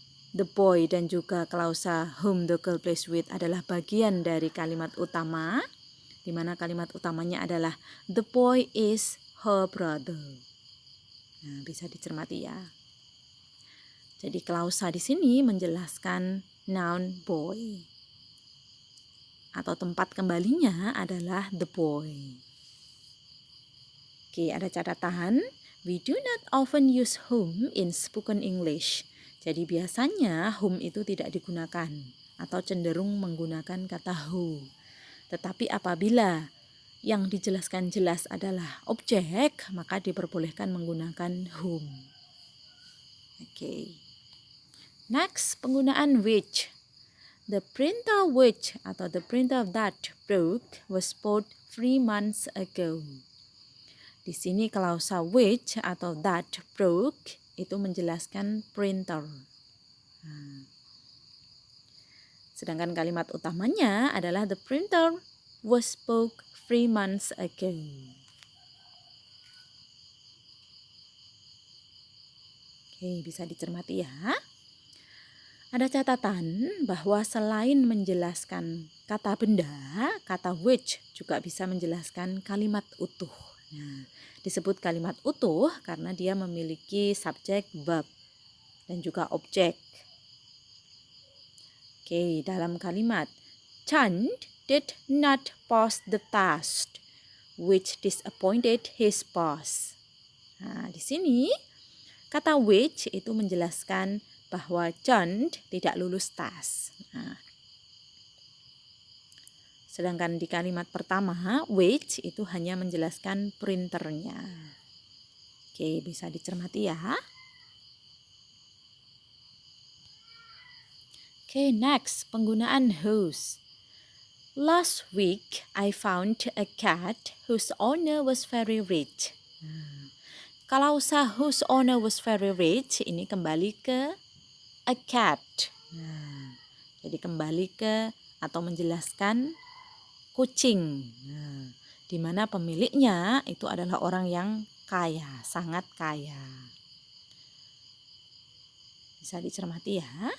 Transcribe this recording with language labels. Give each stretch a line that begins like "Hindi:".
English: The boy
Indonesian: dan juga klausa
English: whom the girl plays with
Indonesian: adalah bagian dari kalimat utama, di mana kalimat utamanya adalah
English: the boy is her brother.
Indonesian: Nah, bisa dicermati ya. Jadi klausa di sini menjelaskan noun boy. Atau tempat kembalinya adalah the boy. Oke, ada catatan.
English: We do not often use whom in spoken English.
Indonesian: Jadi biasanya whom itu tidak digunakan atau cenderung menggunakan kata who. Tetapi apabila yang dijelaskan jelas adalah objek, maka diperbolehkan menggunakan whom. Oke. Next, penggunaan which.
English: The printer which
Indonesian: atau
English: the printer that broke was bought 3 months ago.
Indonesian: Di sini klausa which atau
English: that broke
Indonesian: itu menjelaskan printer. Sedangkan kalimat utamanya adalah
English: the printer was broke 3 months ago.
Indonesian: Oke, bisa dicermati ya. Ada catatan bahwa selain menjelaskan kata benda, kata which juga bisa menjelaskan kalimat utuh. Nah, disebut kalimat utuh karena dia memiliki subjek, verb, dan juga objek. Oke, dalam kalimat
English: Chand did not pass the test, which disappointed his boss.
Indonesian: Nah, di sini kata which itu menjelaskan bahwa Chand tidak lulus tes. Nah, sedangkan di kalimat pertama, which itu hanya menjelaskan printernya. Oke, bisa dicermati ya. Oke, next, penggunaan whose.
English: Last week, I found a cat whose owner was very rich.
Indonesian: Nah, klausa
English: whose owner was very rich
Indonesian: ini kembali ke a cat. Nah, jadi kembali ke atau menjelaskan kucing. Nah, di mana pemiliknya itu adalah orang yang kaya, sangat kaya. Bisa dicermati ya.